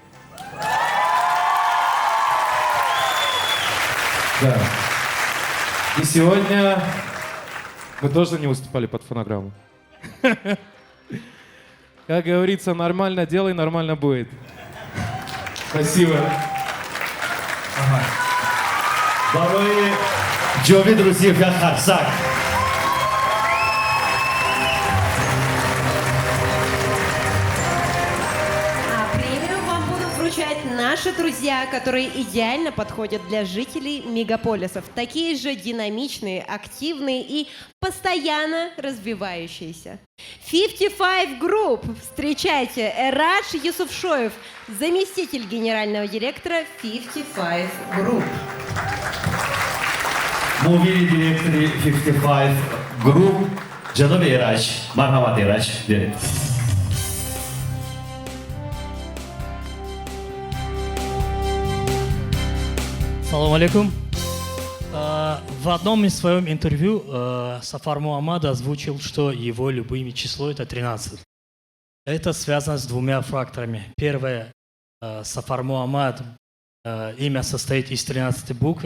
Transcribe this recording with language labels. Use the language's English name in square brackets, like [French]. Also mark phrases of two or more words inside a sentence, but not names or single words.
[Russian] Да. И сегодня мы тоже не выступали под фонограмму. Как говорится, нормально делай, нормально будет. Спасибо. [Tajik] барои Ҷовид Рузиев як қарсак. [Russian] Премию вам будут вручать наши друзья, которые идеально подходят для жителей мегаполисов. Такие же динамичные, активные и постоянно развивающиеся. 55 Group. Встречайте, Эрадж Юсуфшоев, заместитель генерального директора 55 Group. [Tajik] Мувии директори 55 Group, ҷаноби Эрадж. Марҳамат, Эрадж. [Arabic] Салам алейкум. [Russian] В одном из своем интервью Сафар Муҳаммад озвучил, что его любимое число это 13. Это связано с двумя факторами. Первое, Сафар Муҳаммад, имя состоит из 13 букв.